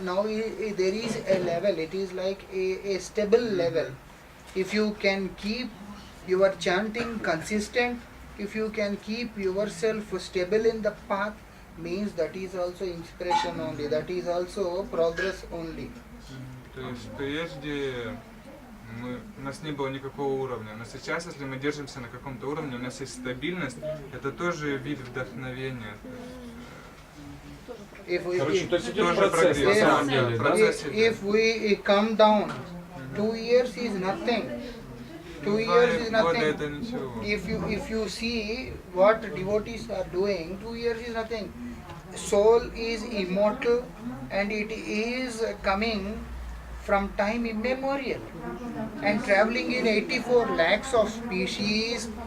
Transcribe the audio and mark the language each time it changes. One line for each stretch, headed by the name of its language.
English: Now there is a level, it is like a stable level. If you can keep your chanting consistent, if you can keep yourself stable in the path, means that is also inspiration only, that is also progress only.
Russian: То есть прежде у нас не было никакого уровня, но сейчас, если мы держимся на каком-то уровне, у нас есть стабильность, это тоже вид вдохновения. Короче, то есть идет процесс, на самом деле, да?
English: If we come down, 2 years is nothing. 2 years is nothing. If you see what devotees are doing, 2 years is nothing. Soul is immortal and it is coming from time immemorial and traveling in 84 lakhs of species.